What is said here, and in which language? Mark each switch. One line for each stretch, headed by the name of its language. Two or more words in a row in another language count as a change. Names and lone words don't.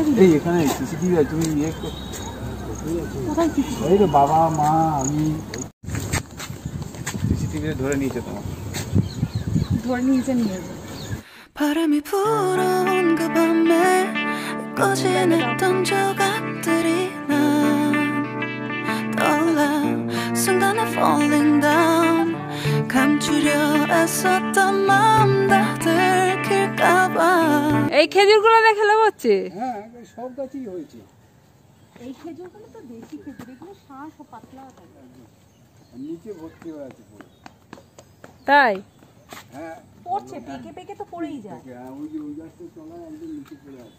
Bangla: এই এখানে সিসিটিভি আছে, তুমি ইয়ে কোথায় এই তো বাবা মা আমি সিসিটিভি ধরে নিয়েছে, তোমার ধরে নিয়েছে নিয়ে যাবে।
Korean: 바람이 불어온 그 밤에 꺼지냈던 조각들이 난 떠올라 순간에
English: falling down
Korean: 감추려 애썼던 마음 다 들킬까봐
Bangla: এই খেজুরগুলো দেখে লাভ হচ্ছে? হ্যাঁ সব গাছই হয়েছে। এই খেজুরগুলো তো দেশি খেজুর, এগুলো শাঁস ও পাতলা থাকে, নিচে ভর্তি হয়ে আছে পুরো। তাই হ্যাঁ পড়ছে, পেকে পেকে তো পড়েই যায়। ওই যে ওই গাছটা চলায় একদম নিচে পড়ে আছে।